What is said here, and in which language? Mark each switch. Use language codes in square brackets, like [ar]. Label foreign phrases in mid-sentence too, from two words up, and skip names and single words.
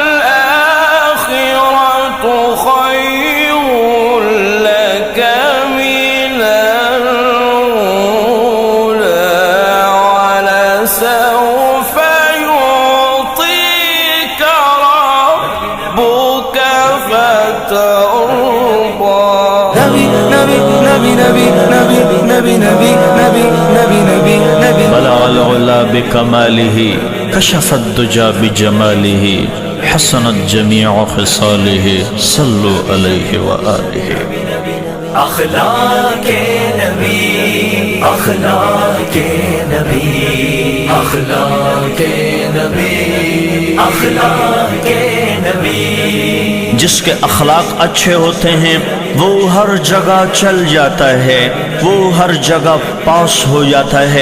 [ar] آخرة خير لك من الأولى ولسوف يعطيك ربك فترضى. نبي نبي نبي نبي نبي نبي نبي نبي نبي نبي نبي بلغ العلى بكماله كشف الدجى بجماله حسنت جميع خصاله صلوا عليه وآله. [hi] अखलाक नबी, अखलाक नबी, अखलाक नबी, अखलाक नबी। जिसके अखलाक अच्छे होते हैं वो हर जगह चल जाता है, वो हर जगह पास हो जाता है।